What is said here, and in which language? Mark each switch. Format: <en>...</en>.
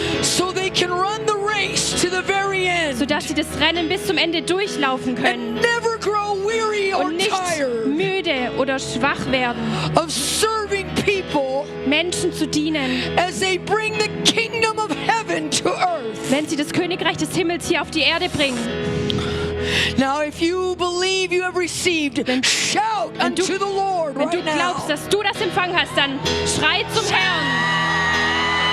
<en>so they can run the race to the very end,</en> <de>sodass sie das Rennen bis zum Ende durchlaufen können,</de> <en>and never grow weary or tired,</en> <de>und nicht müde oder schwach werden,</de> <en>of serving people,</en> <de>Menschen zu dienen.</de> <en>As they bring the kingdom of heaven to earth.</en> <de>Wenn sie das Königreich des Himmels hier auf die Erde bringen.</de> <en>Now if you believe you have received, shout unto the Lord right now.</en> <de>Wenn du glaubst, dass du das empfangen hast, dann schrei zum Herrn.</de>